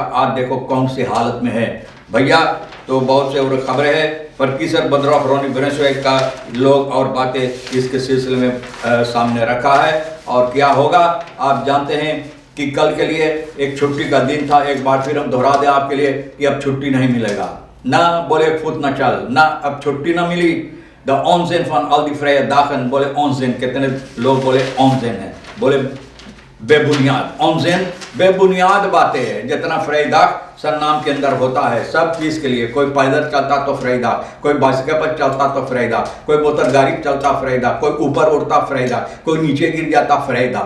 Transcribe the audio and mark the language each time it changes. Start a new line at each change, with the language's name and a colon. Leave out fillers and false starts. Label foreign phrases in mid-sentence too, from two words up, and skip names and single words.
Hindi: आज देखो कौन सी हालत में है भैया। तो बहुत से और खबरें हैं पर किसर बद्रॉफ रोनी ब्रेसवे का लोग और बातें इसके सिलसिले में सामने रखा है। और क्या होगा आप जानते हैं कि कल के लिए एक छुट्टी का दिन था। एक बार फिर हम दोहरा दें आपके लिए कि अब छुट्टी नहीं मिलेगा ना। बोले फुट ना चल ना, अब छुट्टी ना मिली।
Dutch: द onzin van al die vrije dagen, बोले onzin,
Hindi: कितने लोग बोले onzin है, बोले बेबुनियाद। onzin बेबुनियाद बातें हैं। जितना फ्रेदाक सरनाम के अंदर होता है सब चीज के लिए, कोई पैदल चलता तो फ्रेदाक, कोई बाइसिकल पर चलता तो फ्रेदाक, कोई मोटर गाड़ी चलता फ्रेदाक, कोई ऊपर उड़ता फ्रेदाक, कोई नीचे गिर जाता फ्रेदाक।